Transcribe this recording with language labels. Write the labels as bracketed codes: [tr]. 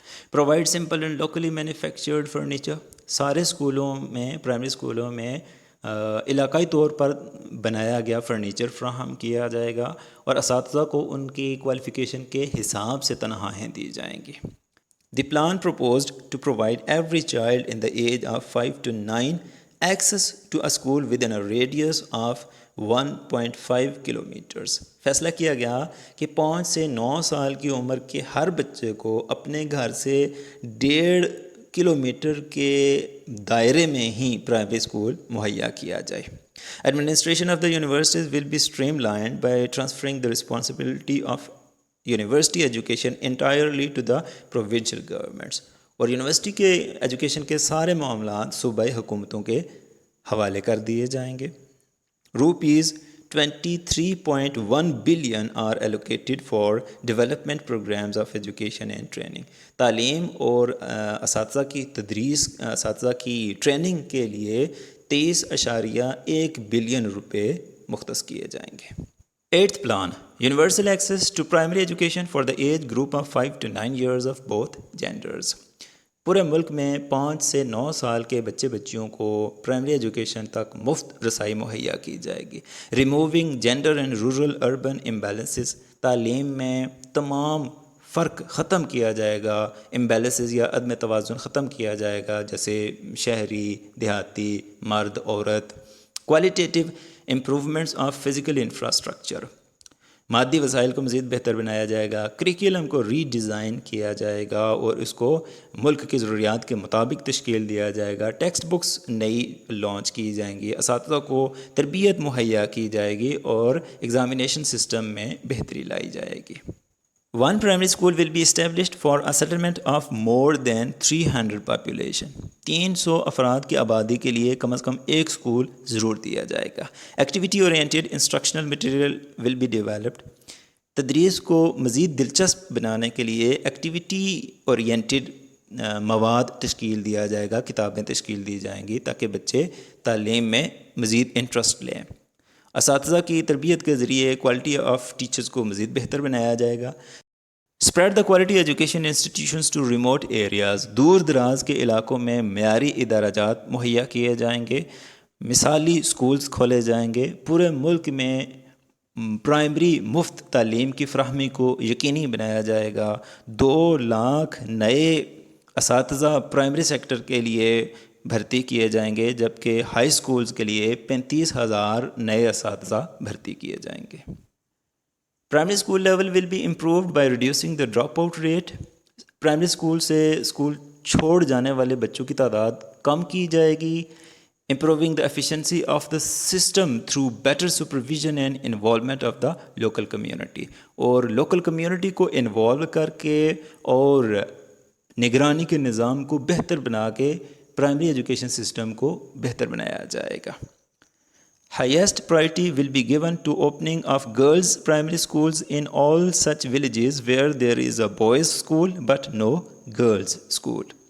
[en] Provide simple and locally manufactured furniture. [ur] سارے اسکولوں میں پرائمری اسکولوں میں علاقائی طور پر بنایا گیا فرنیچر فراہم کیا جائے گا اور اساتذہ کو ان کی کوالیفیکیشن کے حساب سے تنخواہیں دی جائیں گی. [en] The plan proposed to provide every child in the age of 5 to 9 access to a school within a radius of 1.5 kilometers. [ur] فیصلہ کیا گیا کہ 5 سے 9 سال کی عمر کے ہر بچے کو اپنے گھر سے 1.5 کلومیٹر کے دائرے میں ہی پرائمری اسکول مہیا کیا جائے. [en] Administration of the universities will be streamlined by transferring the responsibility of university education entirely to the provincial governments. [ur] اور یونیورسٹی کے ایجوکیشن کے سارے معاملات صوبائی حکومتوں کے حوالے کر دیے جائیں گے. [en] Rupees 23.1 billion are allocated for development programmes of education and training. [ur] تعلیم اور اساتذہ کی تدریس اساتذہ کی ٹریننگ کے لیے 23.1 بلین روپے مختص کیے جائیں گے. [en] 8th plan, universal access to primary education for the age group of 5 to 9 years of both genders. [ur] پورے ملک میں 5 سے 9 سال کے بچے بچیوں کو پرائمری ایجوکیشن تک مفت رسائی مہیا کی جائے گی. [en] Removing gender and rural urban imbalances. [ur] تعلیم میں تمام فرق ختم کیا جائے گا. امبیلنسز یا عدم توازن ختم کیا جائے گا جیسے شہری دیہاتی مرد عورت. [en] Qualitative improvements of physical infrastructure. [ur] مادی وسائل کو مزید بہتر بنایا جائے گا. کریکولم کو ری ڈیزائن کیا جائے گا اور اس کو ملک کی ضروریات کے مطابق تشکیل دیا جائے گا. ٹیکسٹ بکس نئی لانچ کی جائیں گی. اساتذہ کو تربیت مہیا کی جائے گی اور ایگزامینیشن سسٹم میں بہتری لائی جائے گی. [en] One primary school will be established for a settlement of more than 300 population. [ur] 300 افراد کی آبادی کے لیے کم از کم ایک اسکول ضرور دیا جائے گا. [en] Activity oriented instructional material will be developed. [ur] تدریس کو مزید دلچسپ بنانے کے لیے ایکٹیویٹی اورینٹیڈ مواد تشکیل دیا جائے گا. کتابیں تشکیل دی جائیں گی تاکہ بچے تعلیم میں مزید انٹرسٹ لیں. اساتذہ کی تربیت کے ذریعے کوالٹی آف ٹیچرز کو مزید بہتر بنایا جائے گا. [en] Spread the quality education institutions to remote areas. [ur] دور دراز کے علاقوں میں معیاری ادارہ جات مہیا کیے جائیں گے. مثالی اسکولز کھولے جائیں گے. پورے ملک میں پرائمری مفت تعلیم کی فراہمی کو یقینی بنایا جائے گا. 2 لاکھ نئے اساتذہ پرائمری سیکٹر کے لیے بھرتی کیے جائیں گے جبکہ ہائی سکولز کے لیے 35,000 نئے اساتذہ بھرتی کیے جائیں گے. [en] Primary school level will be improved by reducing the drop out rate. [ur] Primary school سے اسکول چھوڑ جانے والے بچوں کی تعداد کم کی جائے گی. [en] Improving the efficiency of the system through better supervision and involvement of the local community. [ur] اور لوکل کمیونٹی کو انوالو کر کے اور نگرانی کے نظام کو بہتر بنا کے پرائمری ایجوکیشن سسٹم کو بہتر بنایا جائے گا. [en] Highest priority will be given to opening of girls primary schools in all such villages where there is a boys school but no girls school.